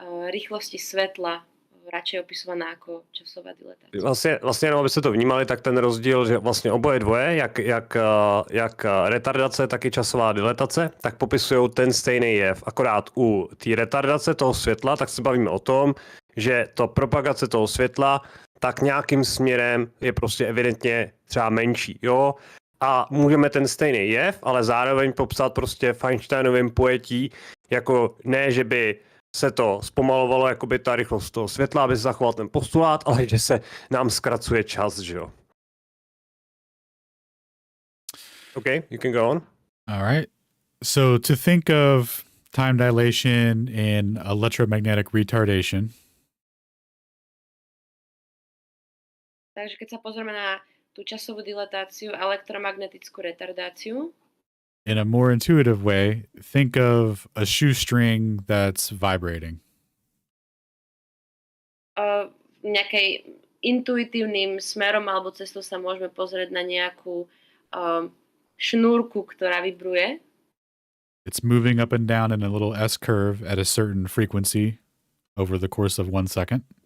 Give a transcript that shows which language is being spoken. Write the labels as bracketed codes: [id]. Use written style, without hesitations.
[sk] rýchlosti svetla, radšej opisovaná ako časová dilatácia. [cs] Vlastně jenom, aby se to vnímali, tak ten rozdíl, že vlastně oboje dvoje, jak retardace, tak i časová dilatace, tak popisují ten stejný jev. Akorát u té retardace toho světla, tak se bavíme o tom, že to propagace toho světla tak nějakým směrem je prostě evidentně třeba menší, jo? A můžeme ten stejný jev, ale zároveň popsat prostě v Einsteinovém pojetí, jako ne, že by se to zpomalovalo, jakoby ta rychlost toho světla, aby se zachoval ten postulát, ale že se nám zkracuje čas, že jo. [en] Okay, you can go on. All right. So to think of time dilation and electromagnetic retardation. [sk] Takže keď sa pozrieme na tú časovú dilatáciu a elektromagnetickú retardáciu, [en] In a more intuitive way, think of a shoestring that's vibrating. [sk] Nejakej intuitívnym smerom alebo cestou sa môžeme pozrieť na nejakú šnúrku, ktorá vibruje. [en] It's moving up and down in a little S curve at a certain frequency over the course of 1 second.